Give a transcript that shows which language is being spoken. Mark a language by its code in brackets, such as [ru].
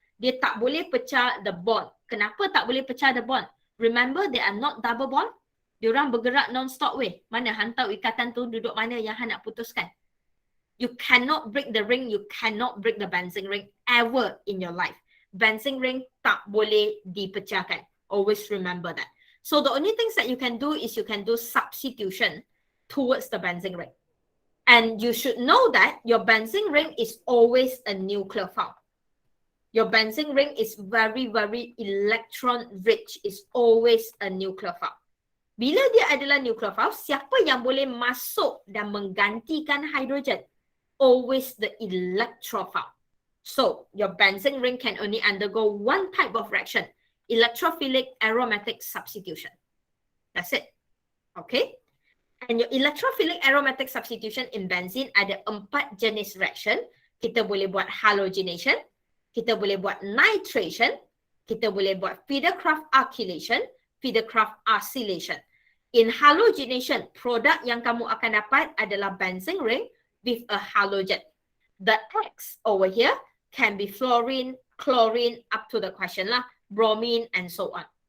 [ms] Dia tak boleh pecah the bond. Kenapa tak boleh pecah the bond? [en] Remember, they are not double bond. [ms] Diorang bergerak [en] non-stop way. [ms] Mana hantar ikatan tu duduk mana yang Han nak putuskan. [en] You cannot break the ring, you cannot break the benzene ring ever in your life. [ms] Benzene ring tak boleh dipecahkan. [en] Always remember that. So the only things that you can do is you can do substitution towards the benzene ring. And you should know that your benzene ring is always a nucleophile. Your benzene ring is very, very electron rich. It's always a nucleophile. [ms] Bila dia adalah nucleophile, siapa yang boleh masuk dan menggantikan hydrogen? [en] Always the electrophile. So, your benzene ring can only undergo one type of reaction, electrophilic aromatic substitution. That's it. Okay? And your electrophilic aromatic substitution in benzene [ms] ada 4 jenis [en] reaction. [ms] Kita boleh buat halogenation, kita boleh buat nitration, kita boleh buat Fiederkraft alkylation, Fiederkraft acylation. In halogenation, produk yang kamu akan dapat adalah benzene ring [en] with a halogen. The X over here can be fluorine, chlorine, up to the question lah, bromine, and so on.